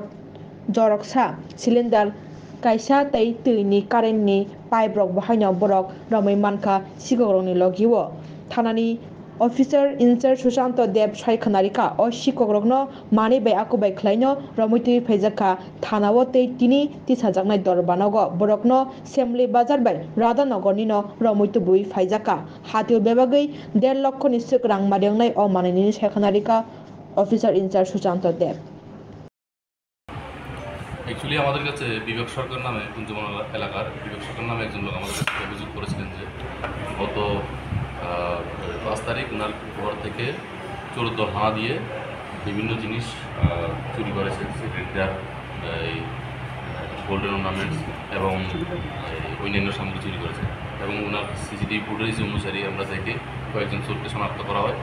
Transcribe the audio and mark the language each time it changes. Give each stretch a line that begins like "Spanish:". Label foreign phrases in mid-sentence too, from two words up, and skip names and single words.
Kok Borok: joroksa cylinder kaisa tei tuini current ni pipe rok bahaino borok romai mankha sikogrokni logiwo thanani
English: officer incharge
Kok Borok: Susanto Dev sai khanarika o sikogrokno mani bai akubai khlaino romaitui phaijakha thanao tei tini tisajaknai dor banogo borokno semli bazar bai Radhanagorni no romaitubui phaijaka hatio bebagui 1.5 lakh ni suk rang madengnai o manini sai khanarika
English: officer incharge
Kok Borok: Susanto Dev
Bangla: অ্যাকচুয়ালি আমাদের কাছে বিবেক সরকার নামে কুঞ্জবন এলাকার বিবেক সরকার নামে একজন লোক আমাদের কাছে অভিযোগ করেছিলেন যে গত 5 তারিখ ওনার ঘর থেকে চোরদল হানা দিয়ে বিভিন্ন জিনিস চুরি করেছে সিগারেট এই
English: golden ornaments
Bangla: এবং অন্যান্য সামগ্রী চুরি করেছে এবং ওনার
English: CCTV footage
Bangla: অনুসারে আমরা দেখে কয়েকজন চোরকে শনাক্ত করা হয়।